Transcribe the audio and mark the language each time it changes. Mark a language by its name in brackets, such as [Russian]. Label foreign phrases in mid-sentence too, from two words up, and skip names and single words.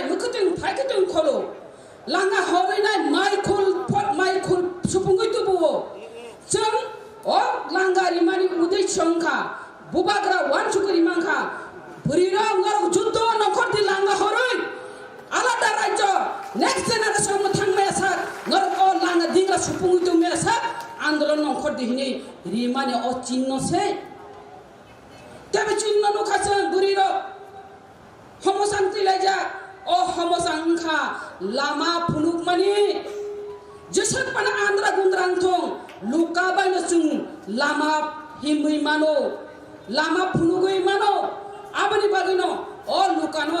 [Kok Borok] मुखतिं फायखतिं खलो लांगा हरिनाय माइखुल सुफुंगै तुबो जों ओ लांगा रिमानि उदै संखा बुबाग्रा वान छुकरि मांखा बुरिरा अंगार जुद्ध नखरति लांगा हरै आलादा राज्य [English] next generation [Kok Borok] थांमेसा नरक लांगा दिंगा सुफुंगै तुमेसा आंदोलन नखर दिहिनि रिमानि अ चिन्ह से तेबे चिन्ह नुखासं बुरिरा हमसांति लायजा अ हमसांखा लामा फुनुक मानि जेसक पाना आंद्रा गुंद्रां थं लुका बायनो जों लामा हिमै मानो लामा फुनुगै मानो आबनि बागैनो अ लुकानो